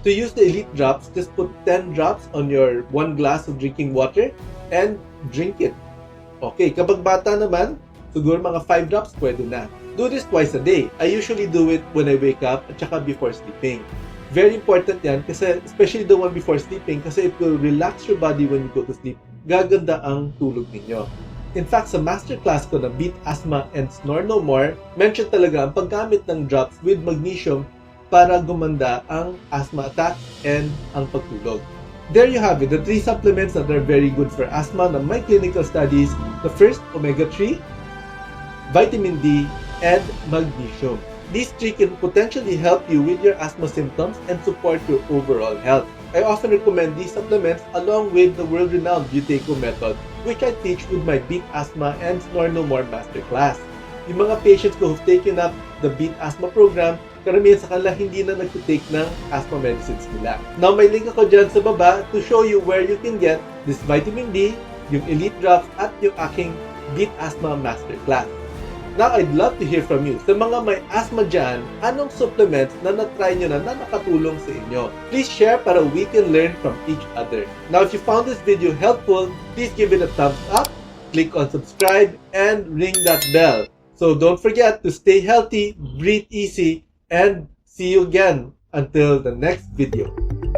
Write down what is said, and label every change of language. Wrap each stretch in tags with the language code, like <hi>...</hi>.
<en>To use the Elite Drops, just put 10 drops on your 1 glass of drinking water and drink it.</en> <tl>Okay, kapag bata naman, siguro mga 5 drops pwede na.</tl> <en>Do this twice a day. I usually do it when I wake up</en> <tl>at saka</tl> <en>before sleeping.</en> <tl>Very important yan kasi</tl> <en>especially the one before sleeping kasi it will relax your body when you go to sleep.</en> <tl>Gaganda ang tulog ninyo.</tl> <en>In fact,</en> <tl>sa masterclass ko na Beat Asthma and Snore No More, mention talaga ang paggamit ng drops with magnesium para gumanda ang asthma attack and ang pagtulog.</tl> <en>There you have it, the 3 supplements that are very good for asthma na my clinical studies. The first, omega-3, vitamin D, and magnesium. These 3 can potentially help you with your asthma symptoms and support your overall health. I often recommend these supplements along with the world-renowned Buteyko method, which I teach with my Beat Asthma and Snore No More Masterclass.</en> <tl>Yung mga patients ko</tl> <en>who've taken up the</en> <tl>Beat Asthma program, karamihan sa kanila hindi na nagtitake ng asthma medicines nila.</tl> <en>Now,</en> <tl>may link ako dyan sa baba</tl> <en>to show you where you can get this vitamin D, yung Elite Drops, at</en> <tl>yung aking</tl> <en>Beat Asthma Masterclass. Now, I'd love to hear from you.</en> <tl>Sa mga may asthma dyan, anong supplements na na-try nyo na nakatulong sa inyo?</tl> <en>Please share para we can learn from each other. Now, if you found this video helpful, please give it a thumbs up, click on subscribe, and ring that bell. So don't forget to stay healthy, breathe easy, and see you again until the next video.</en>